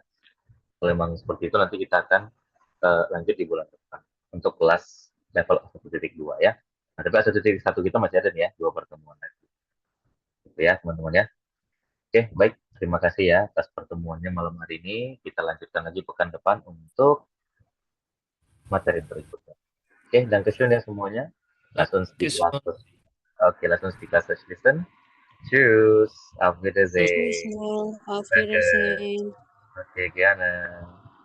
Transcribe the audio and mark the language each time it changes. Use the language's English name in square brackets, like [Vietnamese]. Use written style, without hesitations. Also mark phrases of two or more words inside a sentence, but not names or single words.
[Indonesian] Kalau memang seperti itu nanti kita akan lanjut di bulan depan untuk kelas level 1.2 ya. Nah, tapi 1.1 kita masih ada nih ya, 2 pertemuan lagi. Gitu ya, teman-teman ya. Oke, baik. Terima kasih ya atas pertemuannya malam hari ini. Kita lanjutkan lagi pekan depan untuk materi berikutnya. Oke, dankeschön ya semuanya. [German] Lass uns die Dankeschön. Klasse. Oke, lass uns die Klasse schließen. Tschüss, auf Tschüss, Wiedersehen. auf Danke. Wiedersehen. Oke, gerne.